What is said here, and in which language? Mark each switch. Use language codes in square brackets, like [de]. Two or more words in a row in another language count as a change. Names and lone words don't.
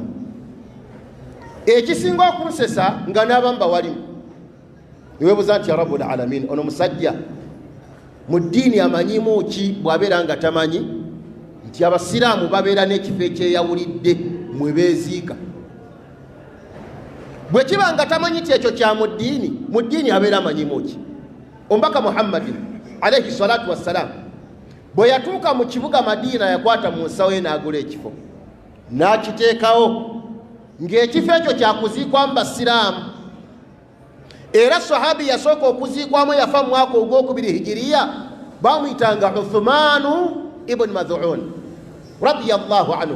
[lg] Ekisinga okunsesa nga n'abamu bawalimu niweebuuza nti [ar] يا رب العالمين, [lg] ono musajja mu ddiini amanyimu ki bw'abeera nga tamanyi nti Abasiraamu babeera n'ekifo ekyeyawulidde mwe beeziika? Bwe kiba nga tamanyi nti ekyo kya mu ddiini abeera amanyimu ki? Omubaka Muhammadin [ar] عليه الصلاة والسلام [lg] bwe yatuuka mu kibuga Madiina yakwata mu nsawo ye n'agula ekifo n'akiteekawo ng'ekifo ekyo kyakuziikwamu Basiraamu. Era sahabi yasooka okuziikwamu yafa mu mwaka ogwokubiri hijiriya, bamuyitanga Uthmanu ibn Mad'un [ar] رضي الله عنه.